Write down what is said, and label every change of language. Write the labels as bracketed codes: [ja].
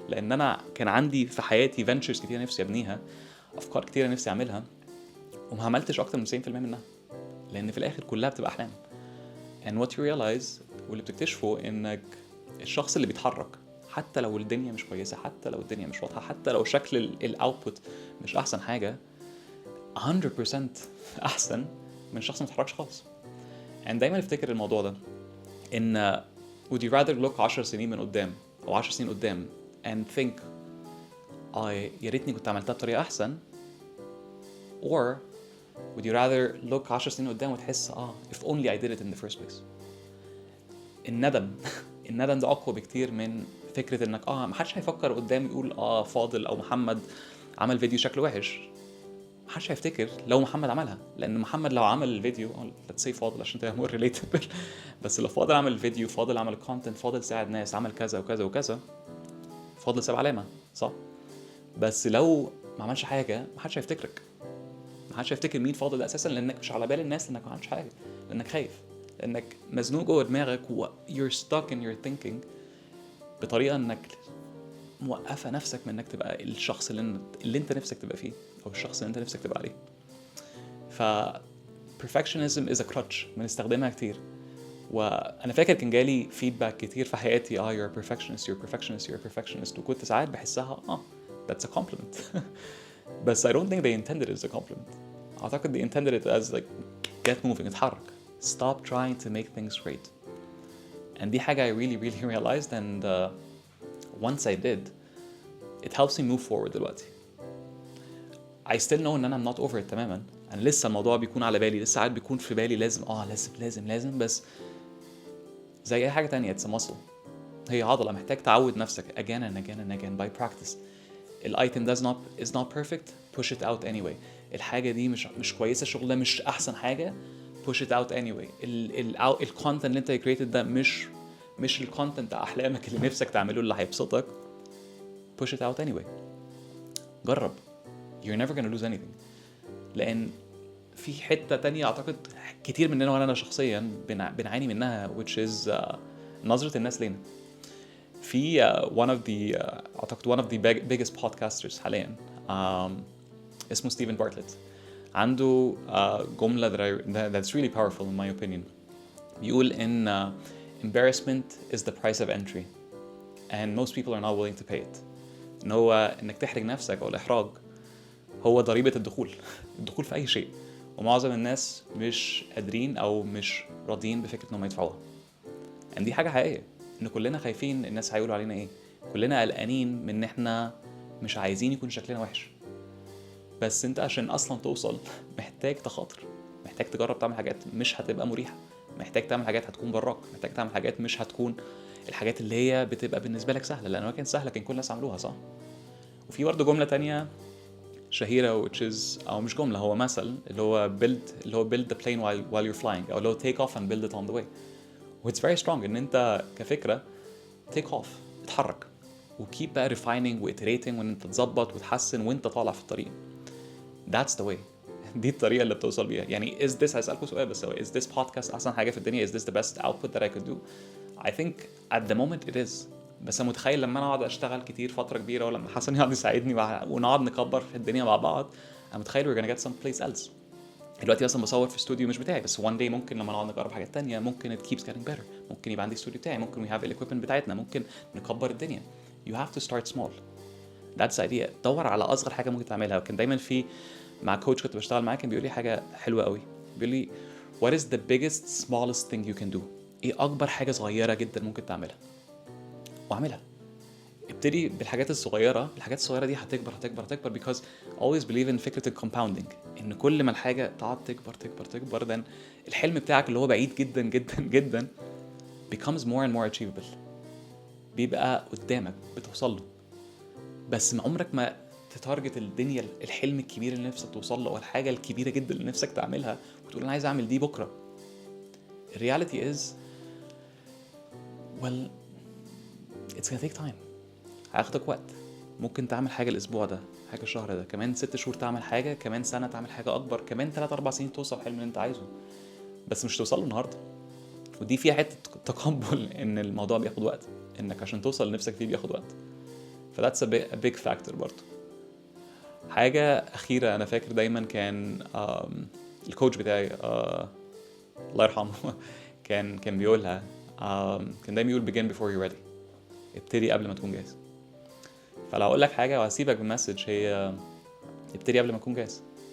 [ar] لان انا كان عندي في حياتي فينتشرز كتير نفسي ابنيها، افكار كتيره نفسي اعملها، وما عملتش اكتر من 90% منها، لان في الاخر كلها بتبقى احلام. [en] and what you realize [ar] واللي بتكتشفه انك الشخص اللي بيتحرك حتى لو الدنيا مش كويسه، حتى لو الدنيا مش واضحه، حتى لو شكل الاوتبوت مش احسن حاجه، 100% احسن من شخص ما اتحركش خالص. and دايما افتكر الموضوع ده، ان [en] would you rather look [ar] 10 سنين من قدام او 10 سنين قدام [en] and think [ar] يا ريتني كنت عملتها بطريقه احسن، [en] or would you rather look [ar] 10 سنين قدام وتحس [en] if only I did it in the first place. [ar] الندم الندم ده اقوى بكتير من فكره انك محدش هيفكر قدام يقول فاضل او محمد عمل فيديو شكله وحش. محدش هيفتكر لو محمد عملها، لان محمد لو عمل الفيديو [en] let's say [ar] فاضل عشان تبقى [en] more relatable [ar] بس لو فاضل عمل الفيديو، فاضل عمل الكونتنت، فاضل ساعد ناس، عمل كذا وكذا وكذا، فاضل ساب علامه صح. بس لو ما عملش حاجه محدش هيفتكرك، محدش هيفتكر مين فاضل ده اساسا، لانك مش على بال الناس، لانك ما عملتش حاجه، لانك خايف، لانك مزنوق جوه دماغك و [en] you're stuck in your thinking [ar] بطريقه انك موقفه نفسك من انك تبقى الشخص اللي انت نفسك تبقى فيه، او الشخص اللي انت نفسك تبقى عليه. [en] ف perfectionism is a crutch [ar] بنستخدمها كتير. وانا فاكر كان جالي فيدباك كتير في حياتي [en] you're a perfectionist, you're a perfectionist, you're a perfectionist، [ar] وكنت ساعات بحسها [en] that's a compliment بس I don't think they intended it as a compliment. أعتقد they intended it as like get moving، [ar] اتحرك، [en] stop trying to make things great. And [ar] دي حاجة [en] I really realized, and once I did it helps me move forward [ar] دلوقتي. [en] I still know [ar] إن أنا [en] I'm not over it [ar] تماما، أنا لسه الموضوع بيكون على بالي، لسه ساعات بيكون في بالي لازم، بس زي أي حاجة تانية [en] it's a muscle، [ar] هي عضلة محتاج تعود نفسك [en] again and again by practice. الايتم is not perfect, push it out anyway. [ar] الحاجة دي مش كويسة، الشغل ده مش أحسن حاجة، [en] push it out anyway. [ar] الكونتنت اللي انت created ده مش الكونتنت أحلامك اللي نفسك تعمله اللي هيبسطك، [en] push it out anyway. [ar] جرب، [en] you're never gonna lose anything. [ar] لأن في حتة تانية أعتقد كتير مننا وأنا شخصيا بنعاني منها، [en] which is [ar] نظرة الناس لينا. في أعتقد [en] one of the biggest podcasters [ar] حاليا اسمه [en] steven bartlett, [ar] عنده جملة [en] that's really powerful in my opinion. [ar] بيقول إن [en] embarrassment is the price of entry and most people are not willing to pay it. [ar] إن هو إنك تحرج نفسك أو الإحراج هو ضريبة الدخول في أي شيء، ومعظم الناس مش قادرين أو مش راضيين بفكرة إنهم يدفعوها. يعني دي حاجة حقيقية، إن كلنا خايفين الناس هيقولوا علينا إيه، كلنا قلقانين من إن إحنا مش عايزين يكون شكلنا وحش. بس أنت عشان أصلا توصل محتاج تخاطر، محتاج تجرب تعمل حاجات مش هتبقى مريحة، محتاج تعمل حاجات هتكون براك، محتاج تعمل حاجات مش هتكون الحاجات اللي هي بتبقى بالنسبة لك سهلة، لأنه كان سهلة كان كل الناس عملوها صح. وفي برضه جملة تانية شهيرة [en] which is [ar] أو مش جملة، هو مثل [en] اللي هو build the plane while you're flying، [ar] أو اللي هو [en] take off and build it on the way. [ar] و [en] it's very strong [ar] إن أنت كفكرة take off، اتحرك وkeep بقى refining و iterating وإن أنت تظبط وتحسن وأنت طالع في الطريق. [en] That's the way. [ar] دي الطريقة اللي بتوصل بيها. [en] يعني is this، [ar] هسألكوا سؤال بس، [en] هو is this podcast [ar] أحسن حاجة في الدنيا؟ [en] is this the best output that I could do? I think at the moment it is. [ar] بس أنا متخيل لما أنا أقعد أشتغل كتير فترة كبيرة ولما حسن يقعد يساعدني ونقعد نكبر في الدنيا مع بعض، أنا متخيل [en] we're gonna get someplace else. [ar] دلوقتي مثلا بصور في استوديو مش بتاعي، بس [en] one day [ar] ممكن لما نقعد نجرب حاجات تانية ممكن [en] it keeps getting better، [ar] ممكن يبقى عندي استوديو بتاعي، ممكن [en] we have equipment [ar] بتاعتنا، ممكن نكبر الدنيا. [en] You have to start small. That's the idea. [ar] دور على أصغر حاجة ممكن تعملها. وكان دايما في مع كوتش كنت بشتغل معاه كان بيقول لي حاجة حلوة قوي، بيقول لي [en] what is the biggest smallest thing you can do؟ [ar] ايه أكبر حاجة صغيرة جدا ممكن تعملها واعملها. ابتدي بالحاجات الصغيرة، الحاجات الصغيرة دي هتكبر هتكبر هتكبر [en] because always believe in [ar] فكرة الكومباوندينج، ان كل ما الحاجة تقعد تكبر تكبر تكبر then الحلم بتاعك اللي هو بعيد جدا جدا جدا [en] becomes more and more achievable، [ar] بيبقى قدامك بتوصل له. بس ما عمرك ما تتارجت الدنيا الحلم الكبير اللي نفسك توصل له او الحاجة الكبيرة جدا اللي نفسك تعملها وتقول انا عايز اعمل دي بكرة. [en] الرياليتي is well it's gonna take time، [ar] هياخدك وقت. ممكن تعمل حاجة الأسبوع ده، حاجة الشهر ده، كمان 6 شهور تعمل حاجة، كمان سنة تعمل حاجة أكبر، كمان 3-4 سنين توصل حلم اللي أنت عايزه، بس مش توصل له النهاردة. ودي فيها حتة تقبل إن الموضوع بياخد وقت، إنك عشان توصل لنفسك فيه بياخد وقت. [en] فداتس a big factor [ar] برضو. حاجة أخيرة أنا فاكر دايما كان الكوتش بتاعي الله يرحمه كان بيقولها، كان دايما يقول [en] begin before you're ready، [ar] ابتدي قبل ما تكون جاهز. فلو اقول لك حاجه وهسيبك بمسج، هي ابتدي قبل ما تكون جاهز.